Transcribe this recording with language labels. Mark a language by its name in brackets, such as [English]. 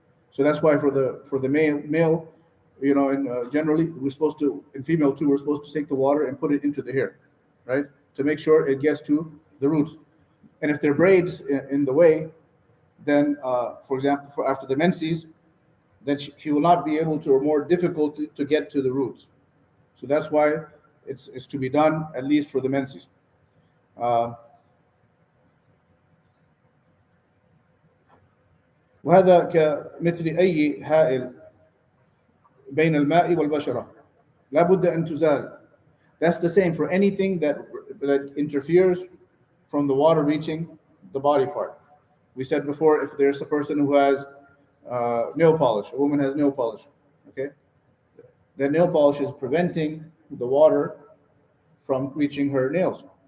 [English] So that's why for the male, you know, and generally we're supposed to, in female too, we're supposed to take the water and put it into the hair, right, to make sure it gets to the roots. And if there are braids in the way, then for example, for after the menses, then he will not be able to, or more difficult to get to the roots. So that's why it's to be done at least for the menses. [Arabic] Uh, وهذا كمثل أي هائل بين الماء والبشرة لا بد أن تزال. [English] That's the same for anything that interferes from the water reaching the body part. We said before, if there's a person who has nail polish, a woman has nail polish, okay, that nail polish is preventing the water from reaching her nails.